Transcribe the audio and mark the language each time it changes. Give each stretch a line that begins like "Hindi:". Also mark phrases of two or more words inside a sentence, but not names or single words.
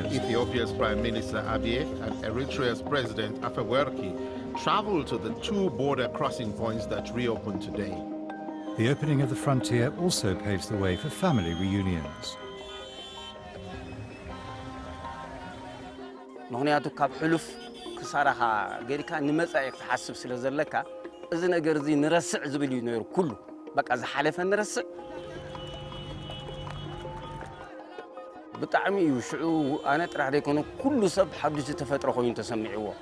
English: Ethiopia's Prime Minister Abiy and Eritrea's President Afewerki traveled to the two border crossing points that reopened today. The opening of the frontier also paves the way for family reunions.
Tigrinya: ምክንያቱ ካብ ሕሉፍ ክሳራኻ ገሪካ ንመጻኢ ክትሓስብ ስለ ዘለካ እዚ ነገር እዚ ንረስዕ ዝብል እዩ ነይሩ ኩሉ በቃ ዝሓለፈ ንረስዕ ብጣዕሚ እዩ ሽዑ ኣነ ጥራሕ ደይኮነ ኩሉ ሰብ ሓድሽ ተፈጥሮ ኮይኑ ተሰሚዕዎ